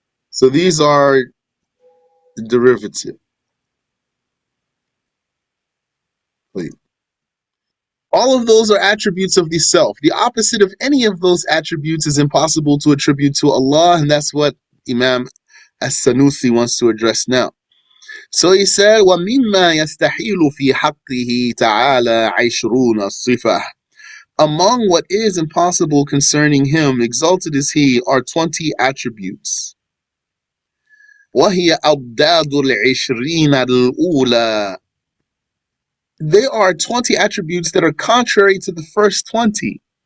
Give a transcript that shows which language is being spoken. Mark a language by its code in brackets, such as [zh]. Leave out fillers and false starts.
[en] So these are the derivative. Wait. All of those are attributes of the self. The opposite of any of those attributes is impossible to attribute to Allah, and that's what Imam Sanusi wants to address now. So he said, [ar] وَمِمَّا يَسْتَحِيلُ فِي حَقِّهِ تَعَالَى عَشْرُونَ الصِّفَةً. [en] Among what is impossible concerning him, exalted is he, are 20 attributes. [ar] وَهِيَ أَضْدَادُ الْعِشْرِينَ الْأُولَى. [en] They are 20 attributes that are contrary to the first 20.